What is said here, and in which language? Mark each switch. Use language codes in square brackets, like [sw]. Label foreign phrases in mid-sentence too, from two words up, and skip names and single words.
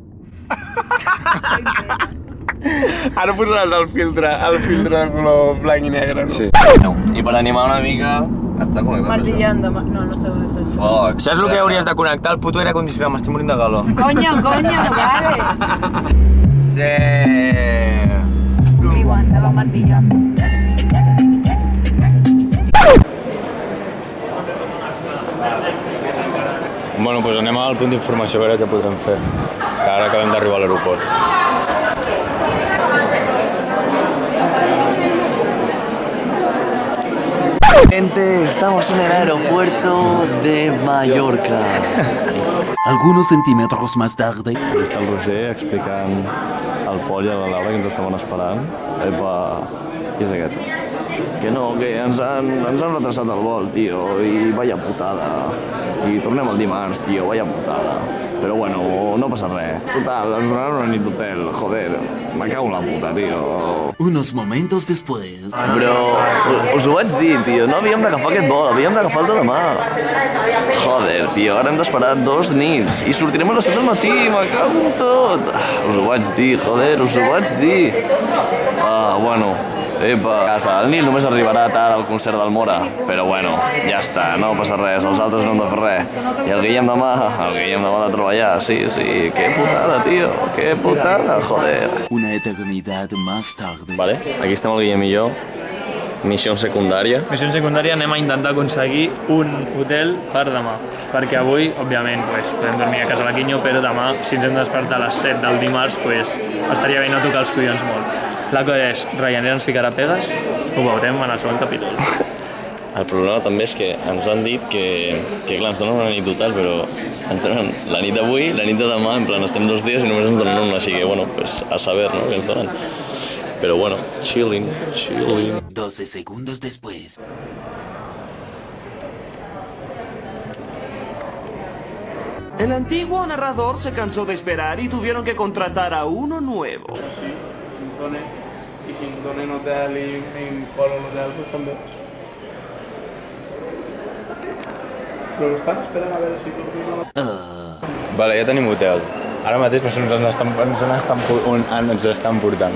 [ca] Ara posaràs el filtre de color blanc i negre, no? Sí. I per animar una mica... Està connectat, Martillando. No, no està connectat. [en] Fuck. [ca] Saps el que hauries de connectar? El puto aire condicionat, m'estic morint de calor. [es] Coño, vale. Sí! Amigo, andaba martillando. [ca] Bueno, doncs anem al punt d'informació a veure què podrem fer, que ara acabem d'arribar a l'aeroport. [es] Gente, estamos en el aeropuerto de Mallorca. Algunos centímetros más tarde. [ca] Està el Roger explicant al Pol i a la Laura que ens estaven esperant. Epa, qui és aquest? Que no, que ens han retrasat el vol, tio, i [es] vaya putada. [ca] I tornem el dimarts, tio, [es] vaya putada. [ca] Però bueno, no passa res. Total, ens donaran una nit d'hotel, joder. [es] Me cago en la puta, tio. Unos momentos después. [en] Bro, [ca] us ho vaig dir, tio, no havíem d'agafar aquest vol, havíem d'agafar el de demà. Joder, tio, ara hem d'esperar 2 nits i sortirem a les 7 del matí, me cago en tot. Us ho vaig dir, joder, us ho vaig dir. Bueno, epa, a casa, el Nil només arribarà tard al concert del Mora, però bueno, ja està, no passa res, els altres no hem de fer res. I el Guillem demà ha de treballar, sí, que putada, tio, que putada, joder. [es] Una eternidad más tarde. [ca] Vale, aquí estem el Guillem i jo. Missió secundària. Missió secundària, anem a intentar aconseguir un hotel per demà. Perquè avui, òbviament, podem dormir a casa la Quinyo, però demà, si ens hem de despertar a les 7 del dimarts, estaria bé no tocar els collons molt. La cosa és, Ryanair ens ficarà pegues? Ho veurem en el següent capítol. El problema també és que ens han dit que clar, ens donen una nit d'hotel, però ens donen la nit d'avui, la nit de demà, en plan, estem 2 dies i només ens donen una, així que, [es] bueno, pues [ca] a saber, no?, què ens donen. [es] Pero bueno, chilling. 12 segundos después. El antiguo narrador se cansó de esperar y tuvieron que contratar a uno nuevo. [ca] Sí, si ens donen hotel i inclouen l'hotel, doncs també. Però estan esperant a veure si tornem Vale, ja tenim hotel. Ara mateix ens estan portant.